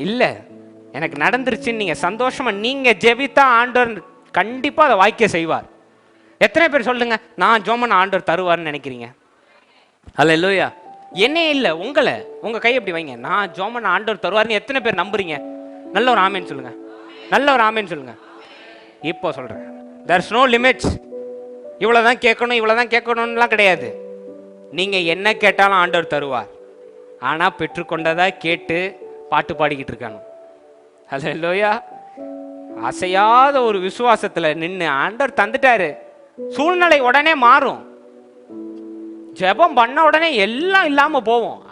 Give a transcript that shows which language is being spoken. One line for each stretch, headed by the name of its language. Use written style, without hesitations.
Tamil: இல்ல, எனக்கு நடந்துருச்சுன்னு நீங்க சந்தோஷமா நீங்க ஜெபித்தா ஆண்டவர் கண்டிப்பா அதை வாய்க்க செய்வார். எத்தனை பேர் சொல்லுங்க, நான் ஜெபம் பண்ண ஆண்டவர் தருவார்னு நினைக்கிறீங்க? அல்லேலூயா. என்னே இல்லை, உங்களை உங்க கை எப்படி வைங்க, நான் ஜெபம் பண்ண ஆண்டவர் தருவார்னு எத்தனை பேர் நம்புறீங்க? நல்ல ஒரு ஆமேன் சொல்லுங்க, நல்ல ஒரு ஆமேன் சொல்லுங்க. இப்போ சொல்றேன்,
English: there's no limits.
Tamil: இவ்வளவுதான் கேட்கணும் இவ்வளவுதான் கேட்கணும்லாம் கிடையாது. நீங்க என்ன கேட்டாலும் ஆண்டவர் தருவார். ஆனா பெற்றுக்கொண்டதா கேட்டு பாட்டு பாடிக்கிட்டு இருக்கானு. அல்லேலூயா. அசையாத ஒரு விசுவாசத்துல நின்று ஆண்டவர் தந்துட்டாரு. சூழ்நிலை உடனே மாறும். ஜெபம் பண்ண உடனே எல்லாம் இல்லாம போவோம்.